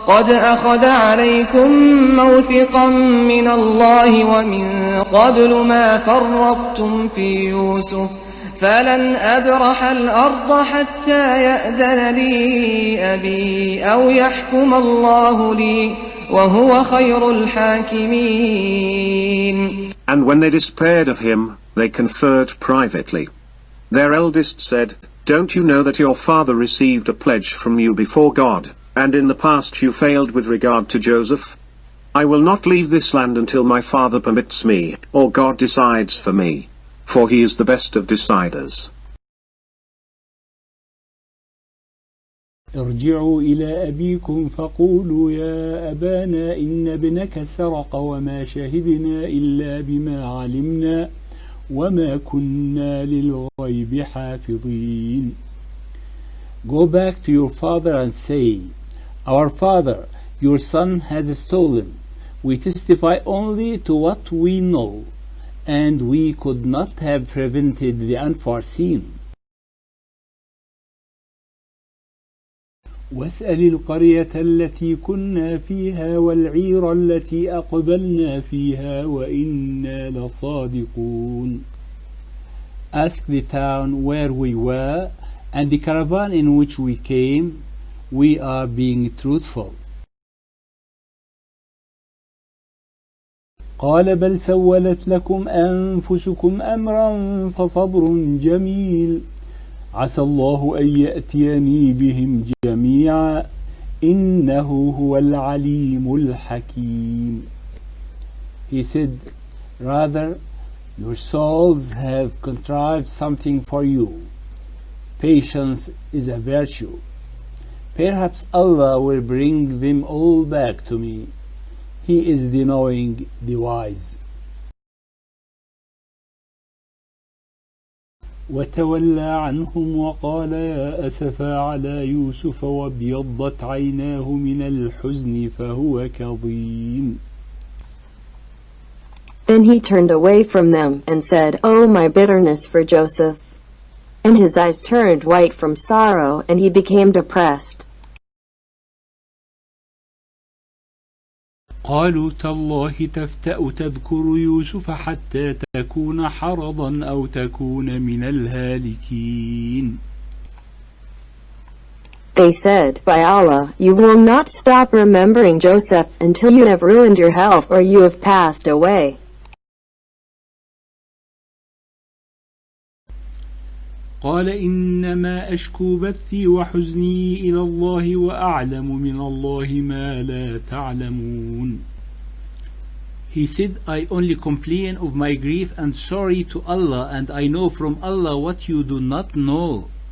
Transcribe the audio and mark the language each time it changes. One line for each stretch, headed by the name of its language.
Arabic: أخذ عليكم موثقا من الله ومن قبل ما فرطتم في يوسف فلن أبرح الأرض حتى يأذن لي أبي أو يحكم الله لي وهو خير الحاكمين.
English: And when they despaired of him, they conferred privately. Their eldest said, Don't you know that your father received a pledge from you before God, and in the past you failed with regard to Joseph? I will not leave this land until my father permits me, or God decides for me. For he is the best of deciders.
Arabic: ارجعوا إلى أبيكم فقولوا يا أبانا إن ابنك سرق وما شهدنا إلا بما علمنا وما كنا للغيب حافظين.
English: Go back to your father and say, Our father, your son has stolen. We testify only to what we know, and we could not have prevented the unforeseen.
Arabic: واسأل القرية التي كنا فيها والعير التي أقبلنا فيها وإنا لصادقون.
English: Ask the town where we were and the caravan in which we came. We are being truthful.
Arabic: قال بل سولت لكم أنفسكم أمرا فصبر جميل عسى الله أن يأتيني بهم جميعا إنه هو العليم الحكيم.
English: He said, Rather, your souls have contrived something for you. Patience is a virtue. Perhaps Allah will bring them all back to me. He is the knowing, the wise.
Arabic: وتولى عنهم وقال يا أسفا على يوسف وابيضت عيناه من الحزن فهو كظيم.
English: Then he turned away from them and said, Oh, my bitterness for Joseph! And his eyes turned white from sorrow and he became depressed.
Arabic: قالوا تالله تفتأ تذكر يوسف حتى تكون حرضا أو تكون من الهالكين.
English: They said, By Allah, you will not stop remembering Joseph until you have ruined your health or you have passed away.
Arabic: قال إنما أشكو بثي وحزني إلى الله وأعلم من الله ما لا تعلمون.
English: He said, I only complain of my grief and sorry to Allah, and I know from Allah what you do not know.